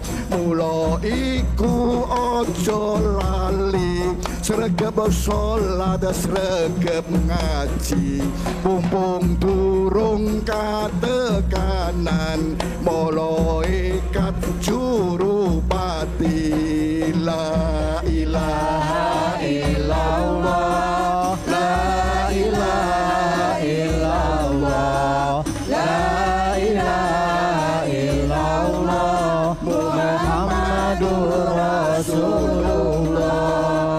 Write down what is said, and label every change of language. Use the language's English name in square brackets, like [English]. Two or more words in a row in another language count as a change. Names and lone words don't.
[Javanese] Mula iku aja lali, sregep salat, sregep ngaji. Mumpung durung katekanan malaikat juru pati. [Arabic] لا إله إلا الله، لا إله إلا الله، لا إله إلا الله، محمد رسول الله.